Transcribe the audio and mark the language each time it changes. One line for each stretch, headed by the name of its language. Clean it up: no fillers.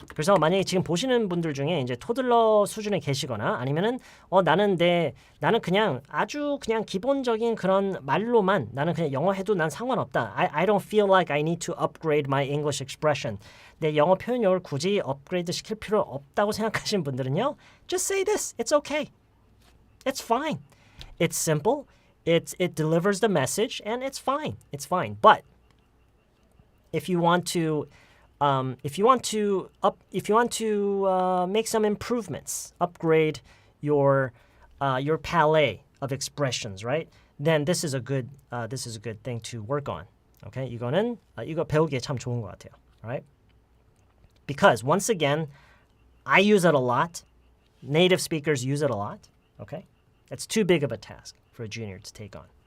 Korean: 그래서 만약에 지금 보시는 분들 중에 이제 토들러 수준에 계시거나 아니면은 나는 그냥 아주 그냥 기본적인 그런 말로만 나는 그냥 영어 해도 난 상관없다.
English: I don't feel like I need to upgrade my English expression.
Korean: 내 영어 표현력을 굳이 업그레이드 시킬 필요 없다고 생각하시는 분들은요.
English: Just say this. It's okay. It's fine. It's simple. It delivers the message and it's fine. It's fine. But if you want to make some improvements, upgrade your palette of expressions, right? Then this is a good thing to work on.
Korean: Okay, 이거 배우기에 참 좋은 것 같아요.
English: Right? Because once again, I use it a lot. Native speakers use it a lot. Okay, that's too big of a task for a junior to take on.